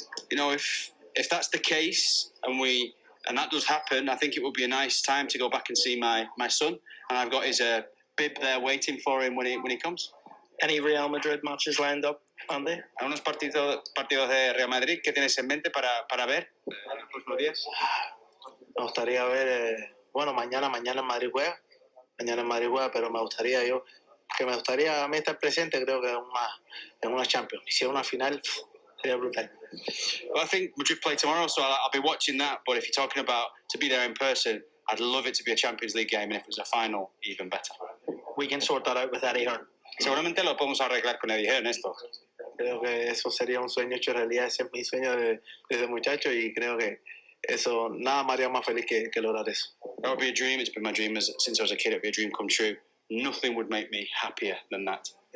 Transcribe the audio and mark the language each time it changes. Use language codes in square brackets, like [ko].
[en] You know, if that's the case and that does happen, I think it would be a nice time to go back and see my son. And I've got his bib there waiting for him when he comes. Any Real Madrid matches lined up, Andy? [es] ¿Algunos partidos de Real Madrid que tienes en mente para ver en los próximos días? Me gustaría ver, bueno, mañana en Madrid juega. Mañana en Madrid juega, pero me gustaría a mí estar presente, creo que en una Champions. Y si es una final, sería brutal. [en] Well, I think Madrid play tomorrow, so I'll be watching that. But if you're talking about to be there in person, I'd love it to be a Champions League game, and if it was a final, even better. We can sort that out with Eddie Hearn. [es] Seguramente lo podemos arreglar con Eddie Hearn esto. Creo que eso sería un sueño hecho realidad. Ese es mi sueño desde muchacho y creo que eso, nada me haría más feliz que lograr eso. [en] That would be a dream. It's been my dream since I was a kid. It would be a dream come true. Nothing would make me happier than that.